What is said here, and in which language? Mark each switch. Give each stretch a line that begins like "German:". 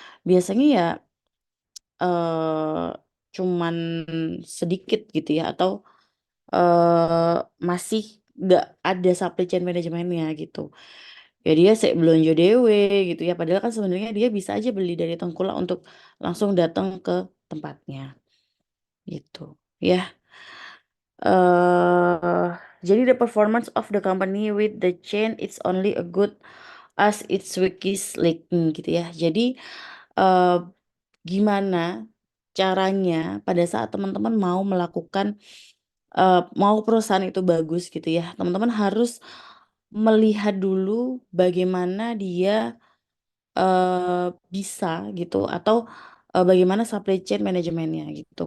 Indonesian: Biasanya ya eh cuman sedikit gitu ya atau eh masih nggak ada supply chain manajemennya gitu. Ya dia sih belanja dewe gitu ya. Padahal kan sebenarnya dia bisa aja beli dari tengkulak untuk langsung datang ke tempatnya gitu. Ya, eh jadi
English: the performance of the company with the chain it's only a good as its weakest link
Indonesian: gitu ya. Jadi eh gimana caranya pada saat teman-teman mau melakukan mau perusahaan itu bagus gitu ya. Teman-teman harus melihat dulu bagaimana dia bisa gitu atau bagaimana supply chain manajemennya gitu.